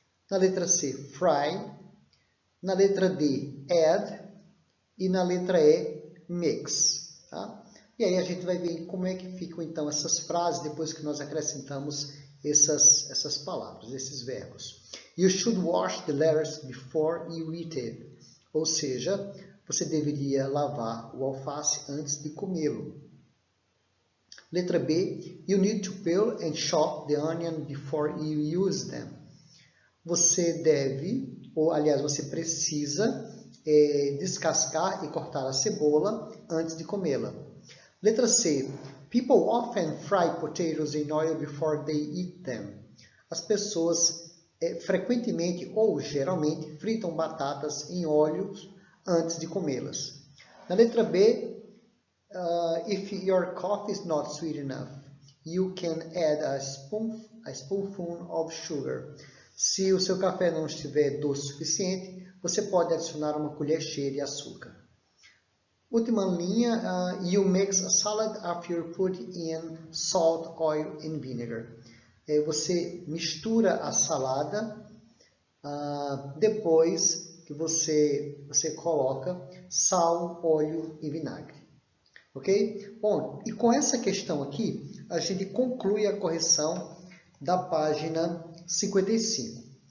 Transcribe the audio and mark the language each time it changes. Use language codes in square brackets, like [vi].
[pt] Na letra C, fry. Na letra D, add. E na letra E, mix. Tá? E aí a gente vai ver como é que ficam então essas frases depois que nós acrescentamos essas palavras, esses verbos. [en] You should wash the lettuce before you eat it. [pt] Ou seja, você deveria lavar o alface antes de comê-lo. Letra B, [en] you need to peel and chop the onion before you use them. [pt] Você deve, ou aliás, você precisa descascar e cortar a cebola antes de comê-la. Letra C, [en] people often fry potatoes in oil before they eat them. [pt] As pessoas frequentemente ou geralmente fritam batatas em óleo antes de comê-las. Na letra B, [en] if your coffee is not sweet enough, you can add a spoonful of sugar. [pt] Se o seu café não estiver doce o suficiente, você pode adicionar uma colher cheia de açúcar. Última linha, [en] you mix a salad after you put in salt, oil and vinegar. [pt] Você mistura a salada depois que você coloca sal, óleo e vinagre. Ok? Bom, e com essa questão aqui, a gente conclui a correção da página 55.